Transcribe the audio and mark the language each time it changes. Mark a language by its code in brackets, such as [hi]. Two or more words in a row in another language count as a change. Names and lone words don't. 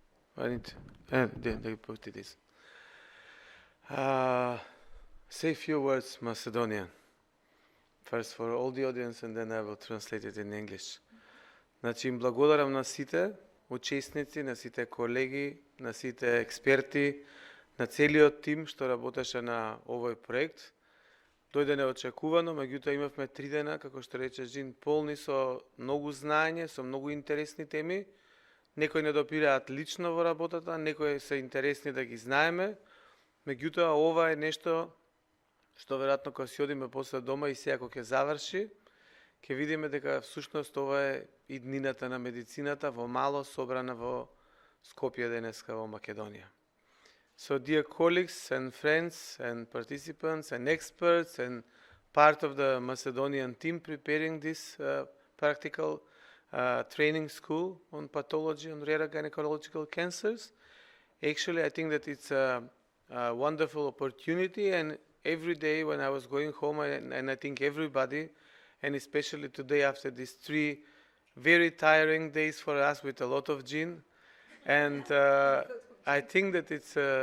[en] I need. They put it is. Say a few words Macedonian. First for all the audience and then I will translate it in English. [mk] Значи им благодарам на сите учесници, на сите колеги, на сите експерти, на целиот тим што работеше на овој проект. Дојде неочекувано, меѓутоа имавме 3 дена, како што рече Жин, полни со многу знаење, со многу интересни теми. Некои не допираат лично во работата, некои се интересни да ги знаеме. Меѓутоа ова е нешто што веројатно кога си одиме после дома и сега кога ќе заврши, ќе видиме дека всушност ова е иднината на медицината во мало собрана во Скопје денеска во Македонија. [en] So dear colleagues and friends and participants and experts and part of the Macedonian team preparing this practical training school on pathology, on rare gynecological cancers, actually I think that it's a wonderful opportunity, and every day when I was going home, and I think everybody, and especially today after these 3 very tiring days for us with a lot of gin, and I think that it's